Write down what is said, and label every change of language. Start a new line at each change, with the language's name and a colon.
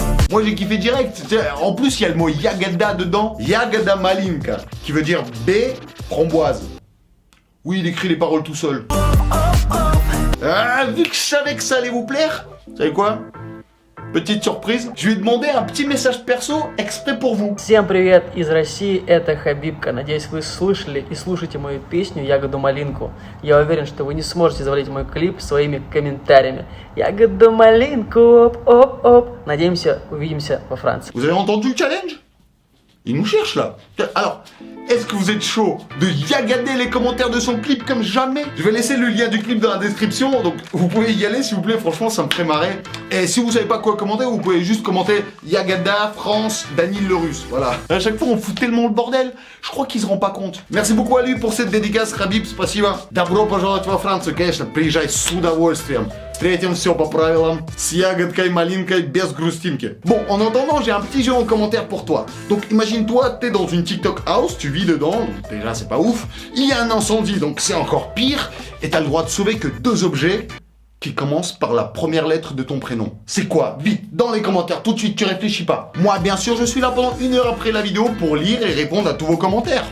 French: Moi, j'ai kiffé direct. En plus, il y a le mot Yagada dedans. Yagada Malinka, qui veut dire baie framboise. Oui, il écrit les paroles tout seul. Vu que je savais que ça allait vous plaire, vous savez quoi ? Petite surprise, je lui ai demandé un petit message perso exprès pour vous.
Russian: Всем привет из России, это Хабибка. Надеюсь, вы слышали и слушаете мою песню «Ягоду малинку». Я уверен, что вы не сможете завалить мой клип своими комментариями. Ягоду малинку, оп-оп-оп. Надеемся, увидимся во Франции.
French: Vous avez entendu le challenge ? Il nous cherche là. Alors, est-ce que vous êtes chaud de yagader les commentaires de son clip comme jamais ? Je vais laisser le lien du clip dans la description, donc vous pouvez y aller s'il vous plaît, franchement ça me ferait marrer. Et si vous savez pas quoi commenter, vous pouvez juste commenter Yagada, France, Daniel le Russe, voilà. À chaque fois on fout tellement le bordel, je crois qu'il se rend pas compte. Merci beaucoup à lui pour cette dédicace, Хабиб,
Russian: спасибо. Добро пожаловать во Францию, конечно, приезжай с удовольствием. Встретим все по правилам, с ягодкой, малинкой, без грустинки.
French: Bon, en attendant, j'ai un petit jeu en commentaire pour toi. Donc imagine-toi, t'es dans une TikTok house, tu vis dedans, donc déjà c'est pas ouf. Il y a un incendie, donc c'est encore pire. Et t'as le droit de sauver que 2 objets qui commencent par la première lettre de ton prénom. C'est quoi ? Vite, dans les commentaires, tout de suite, tu réfléchis pas. Moi, bien sûr, je suis là pendant 1 heure après la vidéo pour lire et répondre à tous vos commentaires.